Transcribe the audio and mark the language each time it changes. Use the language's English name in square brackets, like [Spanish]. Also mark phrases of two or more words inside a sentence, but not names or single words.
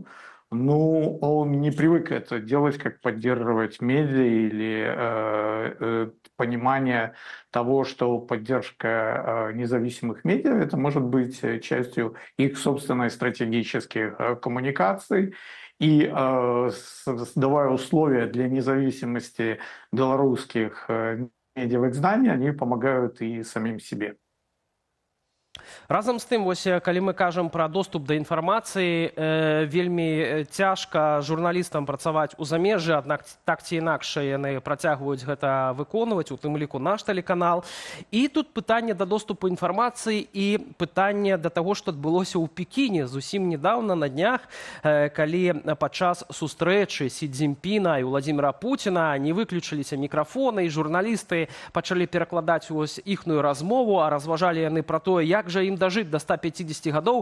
[Russian] Ну, он не привык это делать, как поддерживать медиа или понимание того, что поддержка независимых медиа это может быть частью их собственной стратегических коммуникаций. И создавая условия для независимости белорусских медиаизданий, они помогают и самим себе. [Belarusian] Разам з тым, вось, калі мы кажам пра доступ да інфармацыі, вельмі цяжка журналістам працаваць у замежжы, аднак так ці інакш яны працягваюць гэта выконваць, у тым ліку наш тэлеканал. І тут пытанне да доступу інфармацыі і пытанне да таго, што адбылося ў Пекіне зусім недавно на днях, калі падчас сустрэчы Сі Цзіньпіна і Владзіміра Пуціна не выключыліся мікрафоны, і журналісты пачалі перакладаць вось іхную размову, а разважалі яны пра тое, як жа ім дажыць да 150 гадоў.